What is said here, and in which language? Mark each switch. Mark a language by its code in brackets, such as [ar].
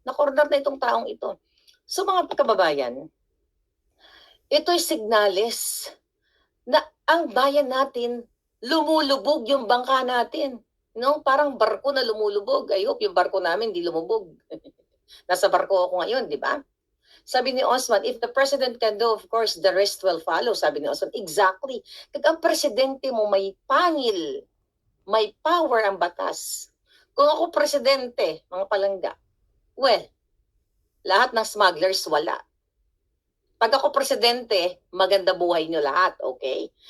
[tl] Na-corner na itong taong ito. So mga kababayan, ito'y signales na ang bayan natin, lumulubog yung bangka natin. No? Parang barko na lumulubog. [en] I hope [tl] yung barko namin di lumubog. Nasa barko ako ngayon, di ba? Sabi ni Osman, [en] if the president can do, of course, the rest will follow. [tl] Sabi ni Osman, exactly. Kag ang presidente mo may pangil, may power ang batas. Kung ako presidente, mga palangga, well, lahat ng smugglers wala. Pag ako presidente, maganda buhay nyo lahat, okay?